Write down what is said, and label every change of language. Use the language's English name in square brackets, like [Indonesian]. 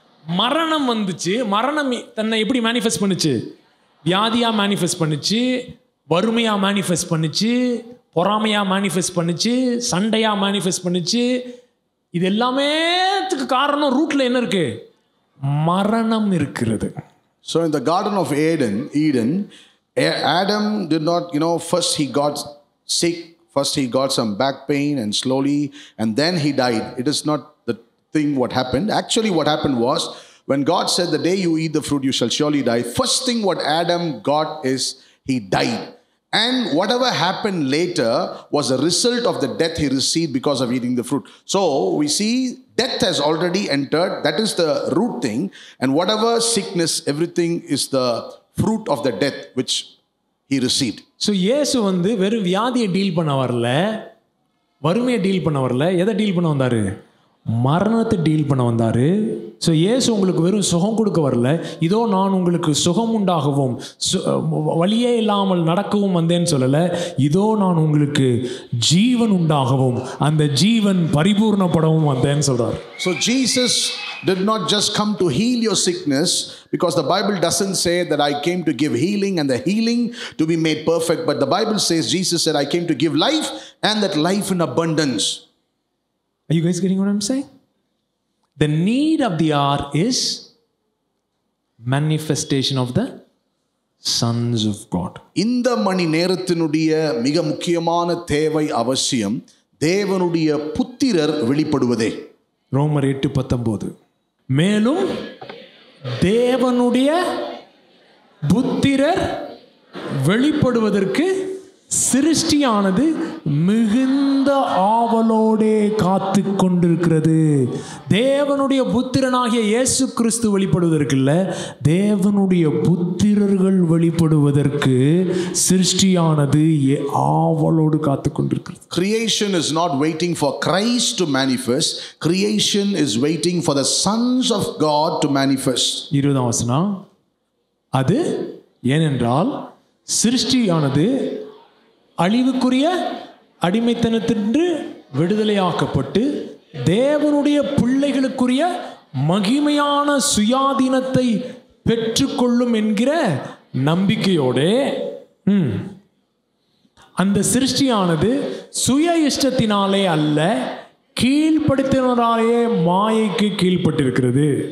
[Tamil] மரணம் வந்துச்சு. மரணம் தன்னை எப்படி மேனிஃபெஸ்ட் பண்ணுச்சு? வியாதியா மேனிஃபெஸ்ட் பண்ணுச்சு, வறுமையா மேனிஃபெஸ்ட் பண்ணுச்சு, பொறாமையா மேனிஃபெஸ்ட் பண்ணுச்சு, சண்டையா மேனிஃபெஸ்ட் பண்ணுச்சு. இது எல்லாமேத்துக்கு காரணம் ரூட்ல என்ன இருக்கு? மரணம் இருக்கிறது. [English] So in the Garden of Eden, Adam did not, first he got sick, first he got some back pain, and slowly, and then he died. It is not the thing what happened. Actually what happened was, when God said, the day you eat the fruit, you shall surely die, first thing what Adam got is he died. And whatever happened later was a result of the death he received because of eating the fruit. So we see death has already entered. That is the root thing. And whatever sickness, everything is the fruit of the death which he received. [Tamil] So இயேசு வந்து வெறும் வியாதியை deal பண்ண வரல, வறுமையை deal பண்ண வரல. எதை டீல் பண்ண வந்தார்? மரணத்தை டீல் பண்ண வந்தார். ஸோ இயேசு உங்களுக்கு வெறும் சுகம் கொடுக்க வரல, இதோ நான் உங்களுக்கு சுகம் உண்டாகவும் வலியே இல்லாமல் நடக்கவும் வந்தேன்னு சொல்லலை. இதோ நான் உங்களுக்கு ஜீவன் உண்டாகவும் அந்த ஜீவன் பரிபூர்ணப்படவும் வந்தேன்னு சொல்றார். [English] So Jesus did not just come to heal your sickness, because the Bible doesn't say that I came to give healing and the healing to be made perfect, but the Bible says, Jesus said, I came to give life and that life in abundance. Are you guys getting what I'm saying? The need of the hour is manifestation of the sons of God. [Tamil] இந்த மணி நேரத்தினுடைய மிக முக்கியமான தேவை அவசியம் தேவனுடைய புத்திரர் வெளிப்படுவதே. ரோமர் 8:19. மேலும் தேவனுடைய புத்திரர் வெளிப்படுவதற்கு சிருஷ்டியானது மிகுந்த ஆவலோடே காத்து கொண்டிருக்கிறது. தேவனுடைய புத்திரனாகிய இயேசு கிறிஸ்து வெளிப்படுவதற்கு இல்ல, தேவனுடைய புத்திரர்கள் வெளிப்படுவதற்கு சிருஷ்டியானது ஆவலோடு காத்து கொண்டிருக்கிறது. [English] Creation is not waiting for Christ to manifest. Creation is waiting for the sons of God to manifest. [Tamil] 20ஆம் வசனம். அது ஏனென்றால் சிருஷ்டியானது அழிவுக்குரிய அடிமைத்தனத்தின்று விடுதலையாக்கப்பட்டு தேவனுடைய பிள்ளைகளுக்குரிய மகிமையான சுயாதீனத்தை பெற்றுக்கொள்ளும் என்கிற நம்பிக்கையோடு அந்த சிருஷ்டியானது சுய இஷ்டத்தினாலே அல்ல, கீழ்ப்படுத்தினாலே மாயைக்கு கீழ்ப்பட்டிருக்கிறது.